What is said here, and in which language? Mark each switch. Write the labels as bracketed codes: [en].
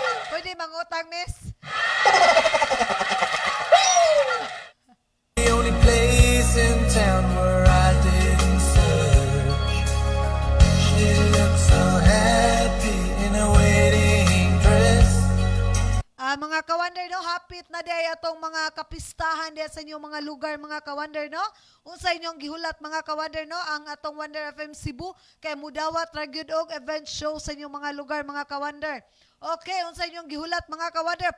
[ceb] Pwede mangutang, miss? [en] The only place in town where I didn't search. She looked so happy in a wedding dress. [ceb] Mga kawander, no? Hapit na day atong mga kapistahan diya sa inyong mga lugar, mga kawander, no? Unsa inyong gihulat, mga kawander, no? Ang atong Wonder FM Cebu kay mudawat ra gyud og event show sa inyong mga lugar, mga kawander. Okay, unsa inyong gihulat, mga kawander?